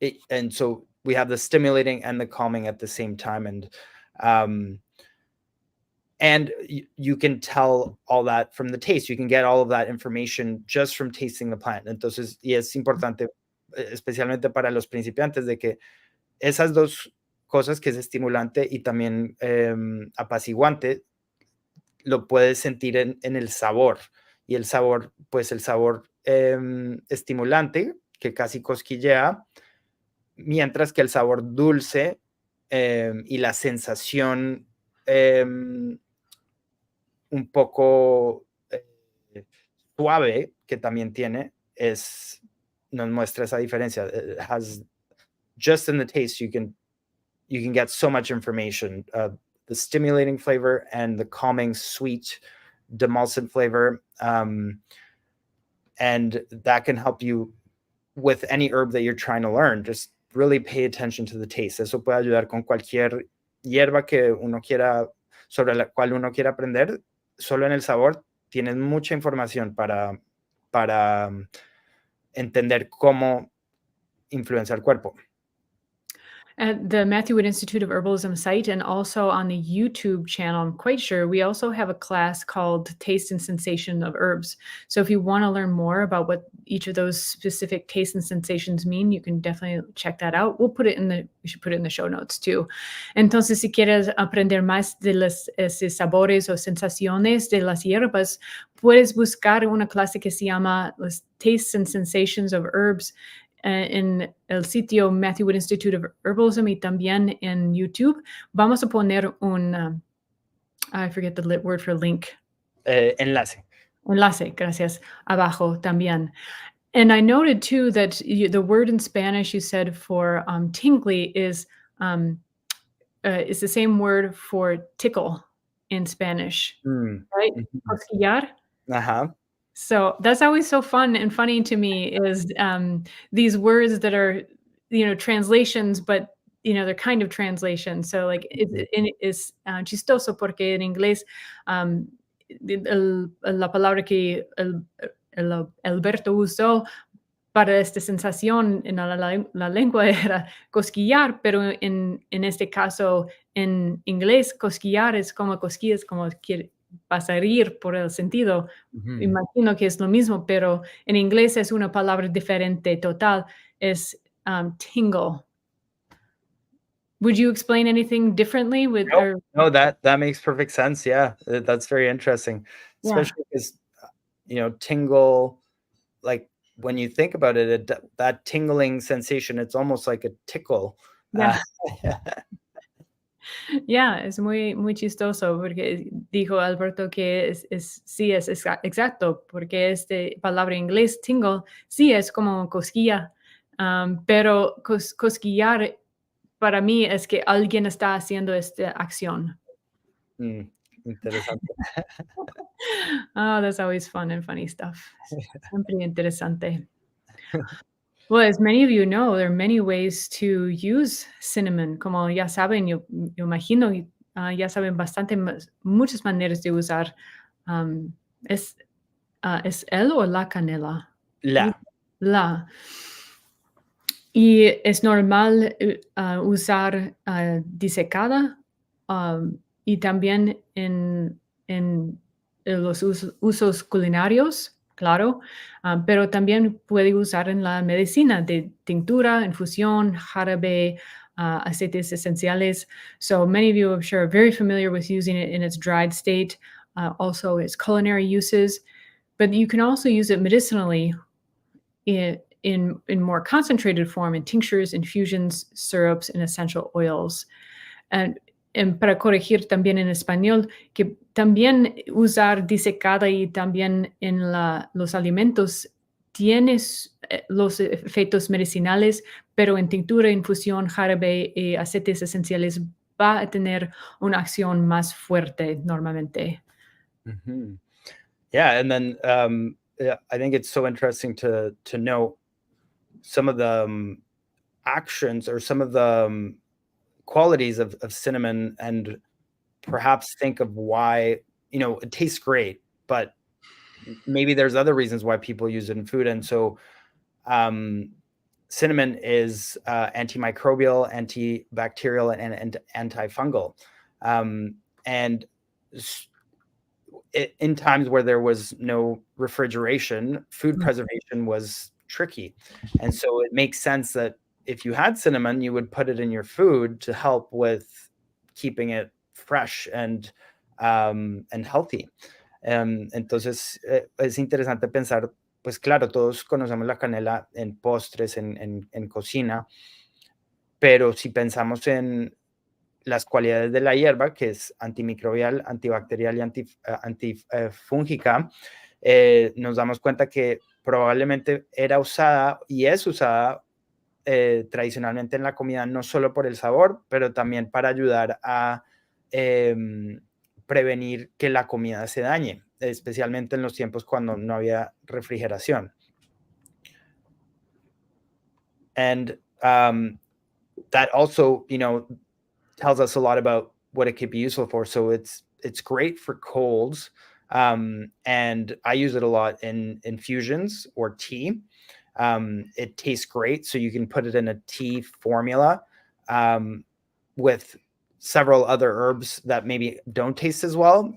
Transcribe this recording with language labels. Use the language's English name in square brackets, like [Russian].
[English] And so we have the stimulating and the calming at the same time. And you can tell all that from the taste. You can get all of that information just from tasting the plant. [Spanish] Entonces, y es importante, especialmente para los principiantes, de que esas dos cosas, que es estimulante y también apaciguante, lo puedes sentir en el sabor. Y el sabor, pues el sabor estimulante, que casi cosquillea, mientras que el sabor dulce y la sensación un poco suave que también tiene, nos muestra esa diferencia. [English] It has, just in the taste, you can get so much information. The stimulating flavor and the calming, sweet, demulcent flavor. And that can help you with any herb that you're trying to learn, just really pay attention to the taste. [Spanish] Eso puede ayudar con cualquier hierba que uno quiera, sobre la cual uno quiera aprender. Solo en el sabor tienes mucha información para entender cómo influencia el cuerpo. [English] At the Matthew Wood Institute of Herbalism site and also on the YouTube channel, I'm quite sure, we also have a class called Taste and Sensation of Herbs. So if you want to learn more about what each of those specific tastes and sensations mean, you can definitely check that out. We should put it in the show notes too. [Spanish] Entonces, si quieres aprender más de los sabores o sensaciones de las hierbas, puedes buscar una clase que se llama los Tastes and Sensations of Herbs en el sitio Matthew Wood Institute of Herbalism y también en YouTube. Vamos a poner un, [English] I forget the word for link. [Spanish] Enlace. Enlace, gracias, abajo también. [English] And I noted too that the word in Spanish you said for tingly is the same word for tickle in Spanish, right? [Spanish] Cosquillar. Ajá. [English] So that's always so fun and funny to me is these words that are, translations, but, they're kind of translations. So like it's [Spanish] chistoso porque en inglés la palabra que Alberto usó para esta sensación en la lengua era cosquillar, pero en este caso en inglés cosquillar es como cosquillas, como vas a reír por el sentido. Imagino que es lo mismo, pero en inglés es una palabra diferente total, es tingle. [English] Would you explain anything differently with No, that makes perfect sense. Yeah, that's very interesting, especially because tingle, like when you think about it, that tingling sensation, it's almost like a tickle. Yeah. [Spanish] Yeah, es muy, muy chistoso porque dijo Alberto que sí es exacto, porque este palabra en inglés, tingle, sí es como cosquilla, pero cosquillar para mí es que alguien está haciendo esta acción. Interesante. [English] Oh, that's always fun and funny stuff. [Spanish] Siempre interesante. [English] Well, as many of you know, there are many ways to use cinnamon. [Spanish] Como ya saben, yo imagino, ya saben muchas maneras de usar. ¿Es el o la canela? La. Y es normal usar disecada y también en los usos culinarios, claro, pero también puede usar en la medicina de tintura, infusión, jarabe, aceites esenciales. [English] So many of you, I'm sure, are very familiar with using it in its dried state, also its culinary uses, but you can also use it medicinally in more concentrated form in tinctures, infusions, syrups, and essential oils. [Spanish] And para corregir también en español, que también usar disecada y también en los alimentos tiene los efectos medicinales, pero en tintura, infusión, jarabe y aceites esenciales va a tener una acción más fuerte normalmente. [English] Yeah, and then I think it's so interesting to know some of the actions or some of the qualities of cinnamon, and perhaps think of why, it tastes great, but maybe there's other reasons why people use it in food. And so cinnamon is antimicrobial, antibacterial, and antifungal. And in times where there was no refrigeration, food preservation was tricky. And so it makes sense that if you had cinnamon, you would put it in your food to help with keeping it fresh and healthy. Entonces, es interesante pensar, pues claro, todos conocemos la canela en postres, en cocina, pero si pensamos en las cualidades de la hierba, que es antimicrobial, antibacterial y antifúngica, nos damos cuenta que probablemente era usada y es usada tradicionalmente en la comida, no solo por el sabor, pero también para ayudar a prevenir que la comida se dañe, especialmente en los tiempos cuando no había refrigeración. And that also, tells us a lot about what it could be useful for. So it's great for colds. And I use it a lot in infusions or tea. It tastes great. So you can put it in a tea formula with several other herbs that maybe don't taste as well.